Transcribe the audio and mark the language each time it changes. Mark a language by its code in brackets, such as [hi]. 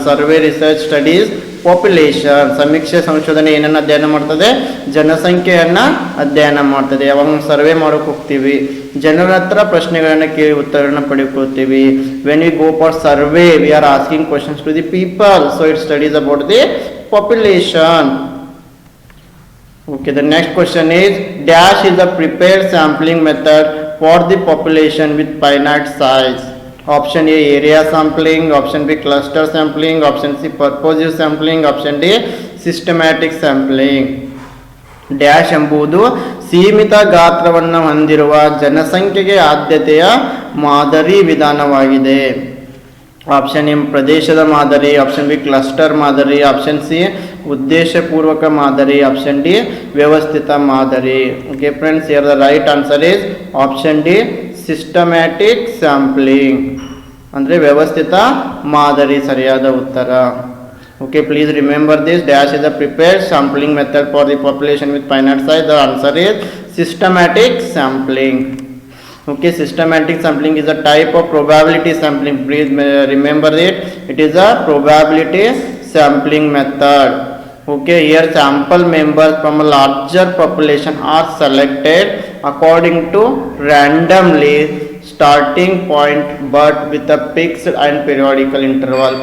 [en] Survey research studies population. [kn] ಸಮೀಕ್ಷೆ ಸಂಶೋಧನೆ ಏನನ್ನು ಅಧ್ಯಯನ ಮಾಡ್ತದೆ? ಜನಸಂಖ್ಯೆಯನ್ನು ಅಧ್ಯಯನ ಮಾಡ್ತದೆ. ಯಾವಾಗ ಸರ್ವೆ ಮಾಡೋಕೆ ಹೋಗ್ತೀವಿ, ಜನರ ಹತ್ರ ಪ್ರಶ್ನೆಗಳನ್ನು ಕೇಳಿ ಉತ್ತರಗಳನ್ನು ಪಡೆದುಕೊಳ್ತೀವಿ. [en] When we go for survey we are asking questions to the people, so it studies about the population. Okay, the next question is dash is a prepared sampling method for the population with finite size. Option A area sampling, option B cluster sampling, option C purposive sampling, option D systematic sampling. [kn] Dash ಎಂಬುದು ಸೀಮಿತ ಗಾತ್ರವನ್ನು ಹೊಂದಿರುವ ಜನಸಂಖ್ಯೆಗೆ ಆದ್ಯತೆಯ ಮಾದರಿ ವಿಧಾನವಾಗಿದೆ. Option A ಪ್ರದೇಶದ ಮಾದರಿ, ಆಪ್ಷನ್ ಬಿ ಕ್ಲಸ್ಟರ್ ಮಾದರಿ, ಆಪ್ಷನ್ ಸಿ ಉದ್ದೇಶಪೂರ್ವಕ ಮಾದರಿ, ಆಪ್ಷನ್ ಡಿ ವ್ಯವಸ್ಥಿತ ಮಾದರಿ. [en] okay friends, here the right answer is option D, systematic sampling [kn] ಅಂದರೆ ವ್ಯವಸ್ಥಿತ ಮಾದರಿ ಸರಿಯಾದ ಉತ್ತರ. [en] Okay, please remember this, dash is a prepared sampling method for the population with finite size. The answer is systematic sampling. Okay, systematic sampling is a type of probability sampling. Please remember it. It is a probability sampling method. Okay, here sample members from a larger population are selected according to randomly starting point but with a fixed and periodical interval.